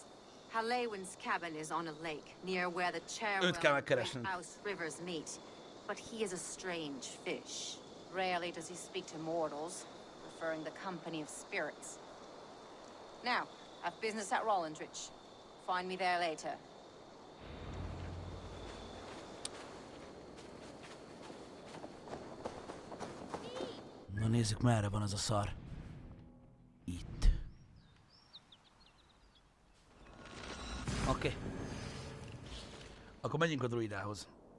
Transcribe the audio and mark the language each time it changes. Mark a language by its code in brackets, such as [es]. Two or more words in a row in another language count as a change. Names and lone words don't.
[en] Hallywin's cabin is on a lake, near where the Cherwell and House rivers meet. But he is a strange fish. Rarely does he speak to mortals, preferring the company of spirits. Now, I've business at Rollindrich. Find me there later. [hu] Na nézzük, merre van az a szar. Itt. Oké. Akkor menjünk a druidához.